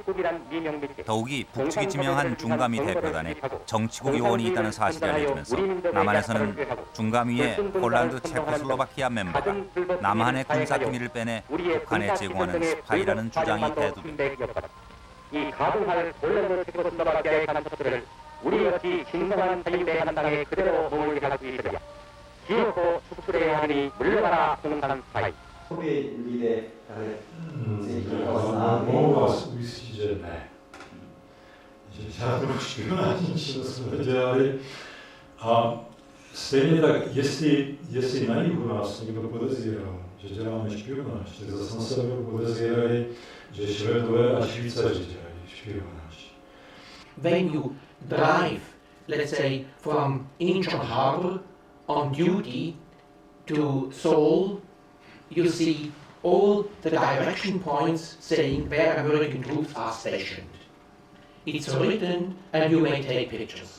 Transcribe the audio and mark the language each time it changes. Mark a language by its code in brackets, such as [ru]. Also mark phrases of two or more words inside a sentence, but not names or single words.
[ko] 더욱이 북측이 지명한 중감위 대표단에 정치국 요원이 있다는 사실을 알려주면서 남한에서는 중감위의 폴란드, 체코슬로바키아 멤버가 남한의 군사 기밀을 빼내 북한에 제공하는 스파이라는 주장이 대두된다. 이 가동할 폴란드, 체코슬로바키아의 간첩들을 우리같이 진정한 자유의 한당에 그대로 머물게 할 수 있으랴. 기어코 축출해야 하니 물러가라 공산 스파이. [cs] Mohu vás ujistit, že ne. Že žádnou špionážní činnost jsme dělali. A stejně tak, jestli na jihu nás někdo podezíral, že děláme špionáž, tak zase na severu podezírali, že Švédové a Švýcaři dělají špionáž. [en] When you drive, let's say, from Incheon Harbor on duty to Seoul, you see all the direction points saying where American troops are stationed. It's written and you may take pictures.